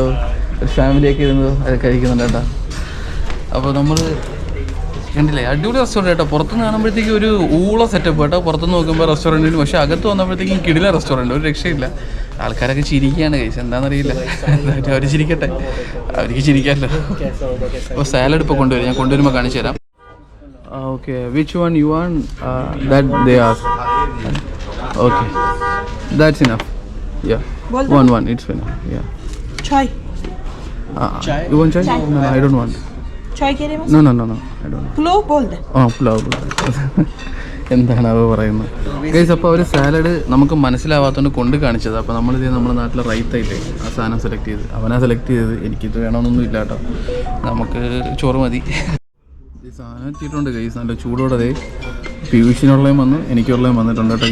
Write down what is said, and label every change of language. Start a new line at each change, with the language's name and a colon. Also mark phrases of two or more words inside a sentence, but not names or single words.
Malayalam: ഒരു ഫാമിലിയൊക്കെ ഇരുന്ന് അത് കഴിക്കുന്നുണ്ട് കേട്ടോ. അപ്പോൾ നമ്മൾ കണ്ടില്ലേ, അടിപൊളി റെസ്റ്റോറൻറ്റ് കേട്ടോ. പുറത്തുനിന്ന് കാണുമ്പോഴത്തേക്കും ഒരു ഊള സെറ്റപ്പ് കേട്ടോ. പുറത്തുനിന്ന് നോക്കുമ്പോൾ റെസ്റ്റോറൻറ്റിന്, പക്ഷേ അകത്ത് വന്നപ്പോഴത്തേക്കും കിടില റെസ്റ്റോറൻറ്റ്, ഒരു രക്ഷയില്ല. ആൾക്കാരൊക്കെ ചിരിക്കുകയാണ് കഴിച്ചത്, എന്താണെന്നറിയില്ല. അവർ ചിരിക്കട്ടെ, അവർക്ക് ചിരിക്കാമല്ലോ. അപ്പോൾ സാലഡ് ഇപ്പോൾ കൊണ്ടുവരും, ഞാൻ കൊണ്ടുവരുമ്പോൾ കാണിച്ചു തരാം. ഓക്കെ,
English: Which one you want? That they are. Okay, that's enough. Yeah, one. It's enough. Yeah. Chai. Chai. You want chai? No, I don't want. Chai kere mas? No, I don't want.
Hindi: Pulao bol de. Pulao.
Malayalam: എന്താണ് അവ പറയുന്നത് ഗൈസ്? അപ്പോൾ അവർ സാലഡ് നമുക്ക് മനസ്സിലാവാത്തതുകൊണ്ട് കൊണ്ട് കാണിച്ചത്. അപ്പോൾ നമ്മളിത് നമ്മുടെ നാട്ടിലെ റൈത്തായില്ലേ ആ സാധനം സെലക്ട് ചെയ്ത്, അവനാ സെലക്ട് ചെയ്തത്. എനിക്കിത് വേണമെന്നൊന്നും ഇല്ല കേട്ടോ, നമുക്ക് ചോറ് മതി. ഈ സാധനം എത്തിയിട്ടുണ്ട് ഗൈസ്, നല്ല ചൂടോടെ. പീയൂഷിനുള്ളതും വന്ന് എനിക്കുള്ളതും വന്നിട്ടുണ്ട് കേട്ടോ.